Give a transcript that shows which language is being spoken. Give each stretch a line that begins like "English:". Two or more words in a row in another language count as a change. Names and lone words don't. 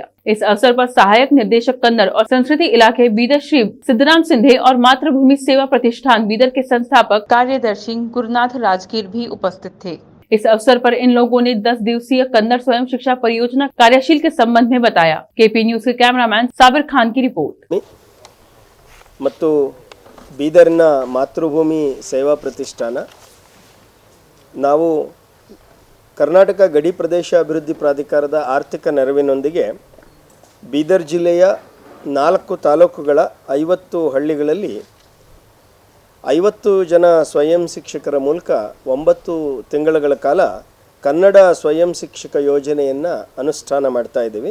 Hindi: इस अवसर पर सहायक निर्देशक कन्नड़ और संस्कृति इलाके बीदर श्री सिद्धराम सिंधे और मातृभूमि सेवा प्रतिष्ठान बीदर के संस्थापक कार्यदर्शी गुरुनाथ राजगीर भी उपस्थित थे। इस अवसर पर इन लोगों ने 10 दिवसीय कन्नड़ स्वयं शिक्षा परियोजना कार्यशील के संबंध में बताया। केपी न्यूज के कैमरामैन साबिर खान की रिपोर्ट।
Kannada: ಬೀದರ್ನ ಮಾತೃಭೂಮಿ ಸೇವಾ ಪ್ರತಿಷ್ಠಾನ ನಾವು ಕರ್ನಾಟಕ ಗಡಿ ಪ್ರದೇಶ ಅಭಿವೃದ್ಧಿ ಪ್ರಾಧಿಕಾರದ ಆರ್ಥಿಕ ನೆರವಿನೊಂದಿಗೆ ಬೀದರ್ ಜಿಲ್ಲೆಯ 4 ತಾಲೂಕುಗಳ 50 ಹಳ್ಳಿಗಳಲ್ಲಿ 50 ಜನ ಸ್ವಯಂ ಶಿಕ್ಷಕರ ಮೂಲಕ 9 ತಿಂಗಳ ಕಾಲ ಕನ್ನಡ ಸ್ವಯಂ ಶಿಕ್ಷಕ ಯೋಜನೆಯನ್ನು ಅನುಷ್ಠಾನ ಮಾಡ್ತಾ ಇದ್ದೀವಿ।